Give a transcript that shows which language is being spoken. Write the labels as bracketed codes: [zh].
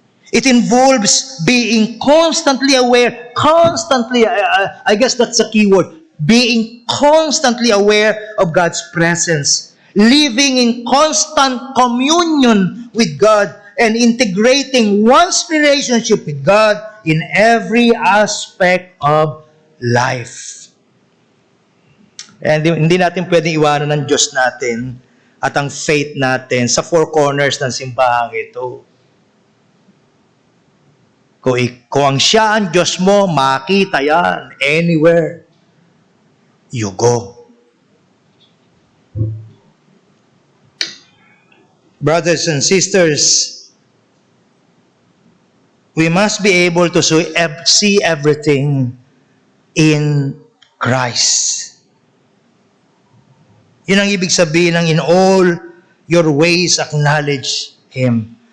[en] It involves being constantly aware, I guess that's the key word, being constantly aware of God's presence, living in constant communion with God, and integrating one's relationship with God in every aspect of life. [tl] And hindi natin pwedeng iwanan ng Diyos natin at ang faith natin sa four corners ng simbahang ito. Kung ang siya ang Diyos mo, makita yan [en] anywhere you go. Brothers and sisters, we must be able to see everything in Christ. [tl] Yun ang ibig sabihin ng [en] in all your ways acknowledge Him.